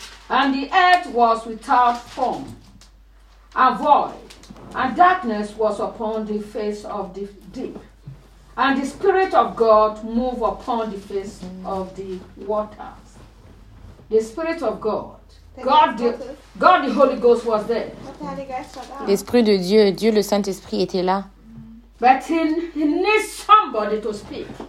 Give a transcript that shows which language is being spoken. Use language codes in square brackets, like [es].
[en] And the earth was without form and void. And darkness was upon the face of the deep. And the Spirit of God moved upon the face of the waters. The Spirit of God. God the Holy Ghost was there. [fr] L'Esprit de Dieu, Dieu le Saint-Esprit était là. [en] But he needs somebody to speak.